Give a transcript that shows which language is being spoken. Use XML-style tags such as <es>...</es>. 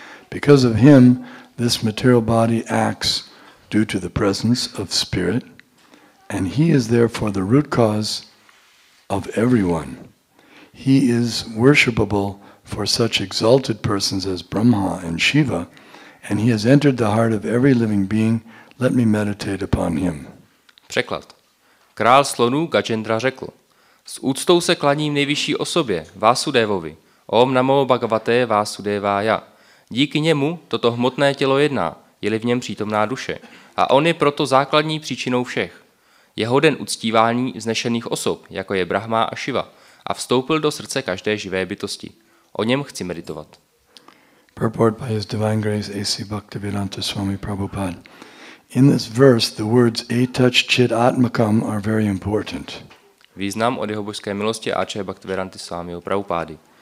<en>Because of him, this material body acts due to the presence of spirit, and he is therefore the root cause of everyone. He is worshipable for such exalted persons as Brahma and Shiva, and he has entered the heart of every living being. Let me meditate upon him.</en> <cs>Překlad. Král slonů Gajendra řekl, s úctou se klaním nejvyšší osobě, Vásudevovi,</cs> <sa>Om Namo Bhagavate Vásudevaya.</sa> <cs>Díky němu toto hmotné tělo jedná, je-li v něm přítomná duše, a on je proto základní příčinou všech. Je hoden uctívání vznešených osob, jako je Brahma a Shiva, a vstoupil do srdce každé živé bytosti. O něm chci meditovat.</cs> <en>Purport by His Divine Grace A.C. Bhaktivedanta Swami Prabhupada. In this verse, the words</en> <sa>etach chit atmakam</sa> <en>are very important.</en> <cs>Význam od jeho božské milosti A.C. Bhaktivedanty Swamiho Prabhupády.</cs>